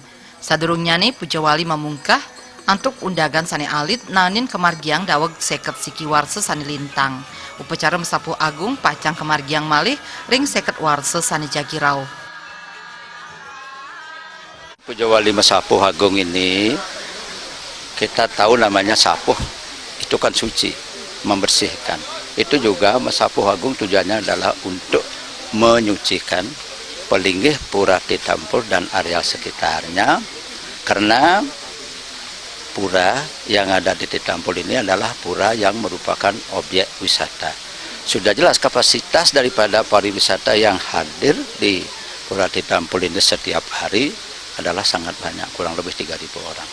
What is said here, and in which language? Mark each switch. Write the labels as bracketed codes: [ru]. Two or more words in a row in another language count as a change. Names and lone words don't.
[ban] Sadurungnya nih Pujawali mamungkah antuk undagan sani alit nahanin kemargiang dawa seket siki warse sani lintang. Upacara Mesapuh Agung pacang kemargiang malih ring seket warse sani jagirau. [id] Pujawali Mesapuh Agung ini kita tahu namanya sapuh, itu kan suci, membersihkan. Itu juga Mesapuh Agung tujuannya adalah untuk menyucikan pelinggih pura Titampul dan areal sekitarnya, karena pura yang ada di Titampul ini adalah pura yang merupakan objek wisata. Sudah jelas kapasitas daripada pariwisata yang hadir di pura Titampul ini setiap hari adalah sangat banyak, kurang lebih 3.000 orang.